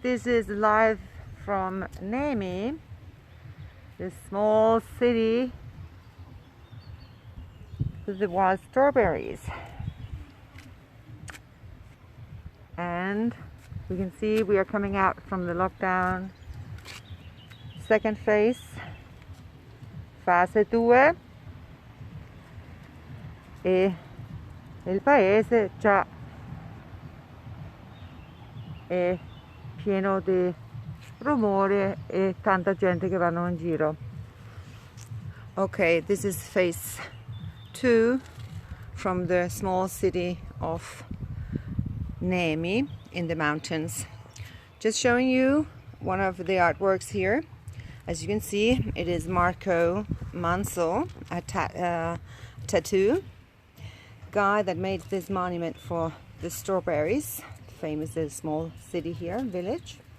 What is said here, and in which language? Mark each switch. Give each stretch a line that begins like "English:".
English: This is live from Nemi, this small city with the wild strawberries. And we can see we are coming out from the lockdown second phase,
Italian: fase 2, e il paese già è pieno di rumore e tanta gente che vanno in giro.
English: Okay, this is phase 2 from the small city of Nemi in the mountains. Just showing you one of the artworks here. As you can see, it is Marco Mansell, a tattoo guy that made this monument for the strawberries, famous small city here, village.